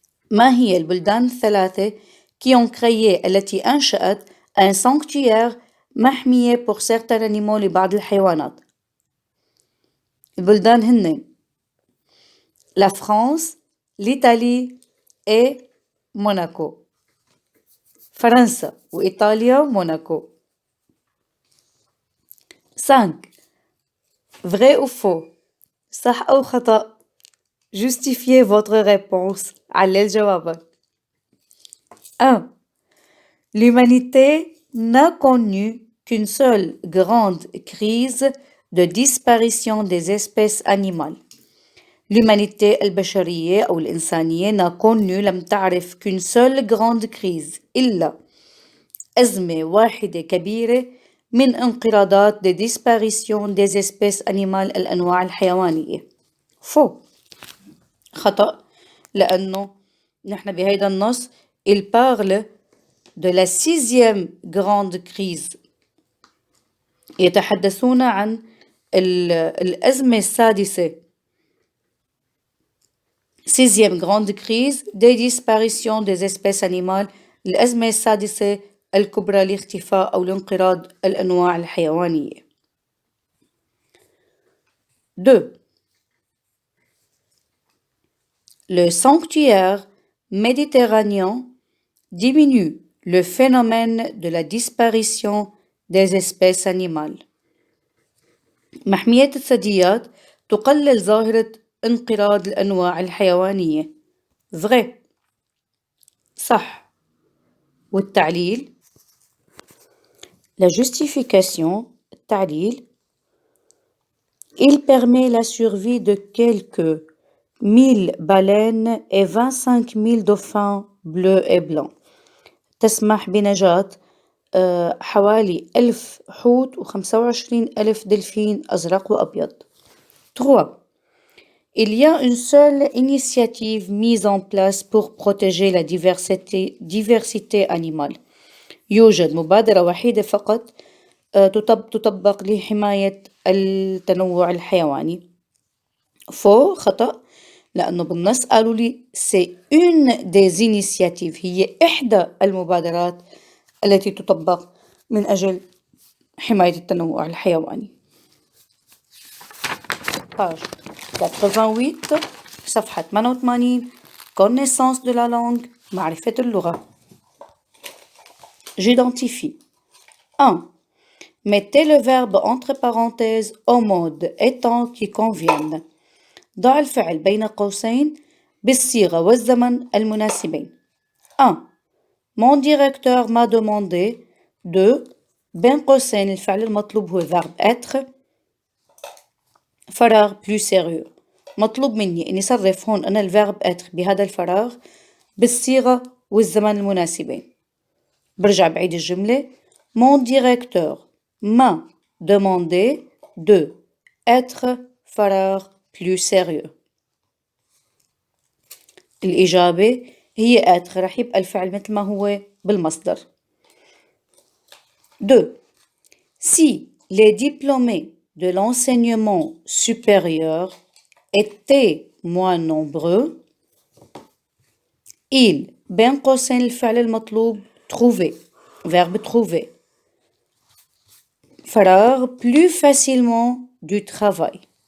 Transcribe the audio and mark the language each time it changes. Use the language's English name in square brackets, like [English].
[Arabic] ما هي البلدان الثلاثة [French] qui ont créé [Arabic] التي أنشأت [French] un sanctuaire محمية pour certains animaux [Arabic] لبعض الحيوانات؟ البلدان هن [French] la France, l'Italie et Monaco. [Arabic] فرنسا وإيطاليا وموناكو. [French] 5. Vrai ou faux? [Arabic] صح أو خطأ؟ [French] Justifiez votre réponse. [Arabic] علل جوابك. 1. [French] L'humanité n'a connu qu'une seule grande crise de disparition des espèces animales. L'humanité [Arabic] البشرية أو الإنسانية [French] n'a connu [Arabic] لم تعرف [French] qu'une seule grande crise [Arabic] إلا أزمة واحدة كبيرة من انقراضات [French] de disparition des espèces animales [Arabic] الأنواع الحيوانية. فو خطأ لأنه نحن بهيدا النص [French] il parle de la 6e grande crise. [Arabic] يتحدثون عن الأزمة السادسة [French] 6e grande crise des disparitions des espèces animales. [Arabic] الأزمة السادسة الكبرى لاختفاء أو لانقراض الأنواع الحيوانية. 2. [French] Le sanctuaire méditerranéen diminue le phénomène de la disparition des espèces animales. [Arabic] محمية الثدييات تقلل ظاهرة انقراض الأنواع الحيوانية. vrai صح. والتعليل [French] la justification التعليل il permet la survie de quelques 1000 baleines et 25 000 dauphins bleus et blancs. [Arabic] تسمح بنجاة حوالي 1000 حوت و25,000 دلفين أزرق وأبيض. 3. [French] Il y a une seule initiative mise en place pour protéger la diversité animale. [Arabic] يوجد مبادرة وحيدة فقط تطبق لحماية التنوع الحيواني. فو خطأ لأنه بالنص قالوا لي [French] c'est une des initiatives [Arabic] هي إحدى المبادرات التي تطبق من أجل حماية التنوع الحيواني. [French] page 88 [Arabic] صفحة 88 [French] connaissance de la langue [Arabic] معرفة اللغة. [French] J'identifie. 1. Mettez le verbe entre parenthèses au mode et temps qui conviennent. [Arabic] ضع الفعل بين قوسين بالصيغة والزمن المناسبين. [French] 1. Mon directeur m'a demandé. 2. [Arabic] بين قوسين الفعل المطلوب هو [French] verbe être. فراغ plus sérieux. [Arabic] مطلوب مني أني أصرف هون أنا ال [French] verbe être [Arabic] بهذا الفراغ بالصيغة والزمن المناسبين. برجع بعيد الجملة. [French] Mon directeur m'a demandé de être فراغ plus sérieux. [Arabic] الإجابة هي être رح يبقى الفعل مثل ما هو بالمصدر. 2. [French] Si les diplômés de l'enseignement supérieur étaient moins nombreux, ils [Arabic] بين قوسين الفعل المطلوب [French] trouver verbe trouver فراغ plus facilement du travail.